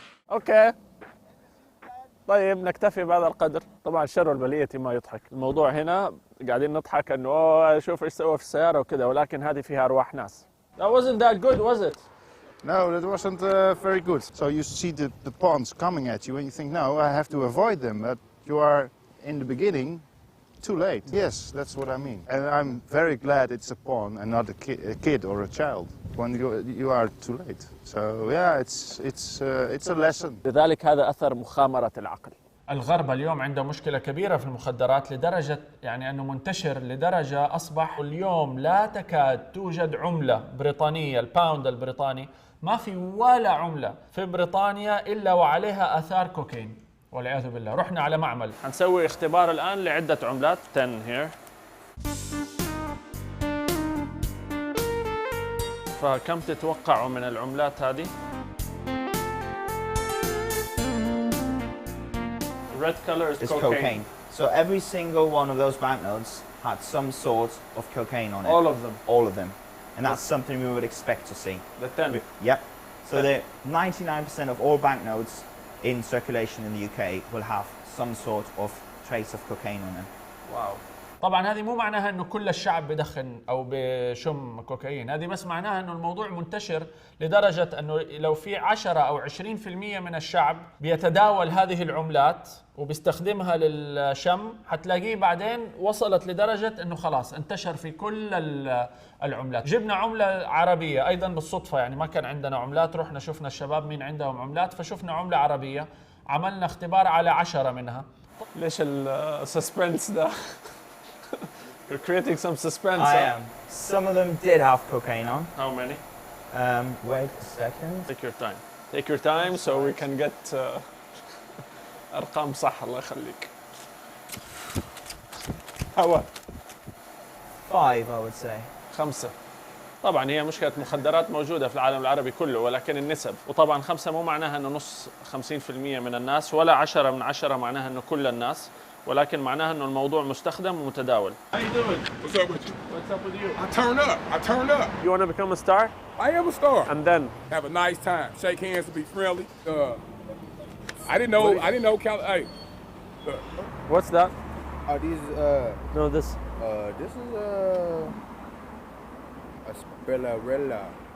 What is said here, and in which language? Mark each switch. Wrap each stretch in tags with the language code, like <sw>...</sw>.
<ar>اوكي طيب نكتفي بهذا القدر. طبعا شر البلية ما يضحك. الموضوع هنا قاعدين نضحك انه شوف ايش سوى في السيارة وكذا، ولكن هذه فيها ارواح ناس.</ar> <en>That wasn't that good, was it? No, that wasn't very good. So you see the pawns coming at you and you think, no, I have to avoid them. But you are, in the beginning, too late. Yes, that's what I mean. And I'm very glad it's a pawn and not a kid or a child. When you are too late. So yeah, it's a lesson.</en> <ar>لذلك هذا أثر مخامرة العقل. الغرب اليوم عنده مشكلة كبيرة في المخدرات لدرجة يعني أنه منتشر لدرجة أصبح اليوم لا تكاد توجد عملة بريطانية، الباوند البريطاني ما في ولا عملة في بريطانيا إلا وعليها آثار كوكايين والعياذ بالله. رحنا على معمل حنسوي اختبار الآن لعدة عملات.</ar> <en>10 here.</en> <ar>فكم تتوقعوا من العملات هذه؟</ar> <en>Red color is cocaine. So every single one of those banknotes had some sort of cocaine on it. All of them. All of them. And that's something we would expect to see. The 10. Yep. So the 99% of all banknotes in circulation in the UK will have some sort of trace of cocaine on them.</en> <ar>واو. طبعا هذه مو معناها انه كل الشعب بدخن او بشم كوكايين، هذه بس معناها انه الموضوع منتشر لدرجة انه لو في 10 او 20% من الشعب بيتداول هذه العملات وبيستخدمها للشم، حتلاقيه بعدين وصلت لدرجة انه خلاص انتشر في كل العملات. جبنا عملة عربية ايضا بالصدفة، يعني ما كان عندنا عملات، رحنا شفنا الشباب مين عندهم عملات فشفنا عملة عربية، عملنا اختبار على 10 منها. ليش السسبنس ده؟</ar> <en>You're creating some suspense. I am. Some of them did have cocaine on. How many? Wait a second. Take your time. Take your time so we can get</en> <ar>أرقام صح. الله يخليك. هوا.</ar> <en>5 I would say. 5.</en> <ar>طبعا هي مشكلة مخدرات موجودة في العالم العربي كله، ولكن النسب. وطبعا 5 مو معناها انه نص 50% من الناس، ولا 10 من 10 معناها انه كل الناس، ولكن معناها انه الموضوع مستخدم ومتداول.</ar> <en>How you doing? What's up with you? What's up with you? I turn up. I turn up. You want to become a star? I am a star. And then Have a nice time. Shake hands and be friendly. I didn't know Hey. what's that? Are these No, this. this is a spillerella.</en>